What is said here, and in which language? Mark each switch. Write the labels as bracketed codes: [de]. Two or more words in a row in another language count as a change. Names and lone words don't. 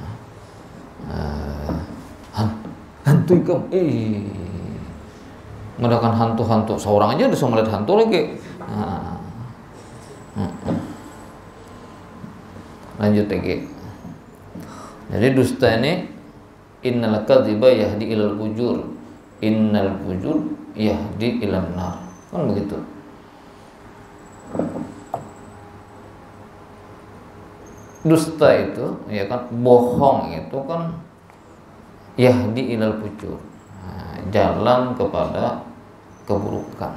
[bjn] Hantu ikam, mengadakan hantu-hantu seorang aja udah melihat hantu lagi. [id] Lanjut lagi. Jadi dusta ini [ar] innal kadhiba yahdi ilal fujur, innal fujur yahdi ilan nar. [id] Kan begitu. Dusta itu ya kan, bohong itu kan [ar] yahdi ilal fujur, [id] jalan kepada keburukan.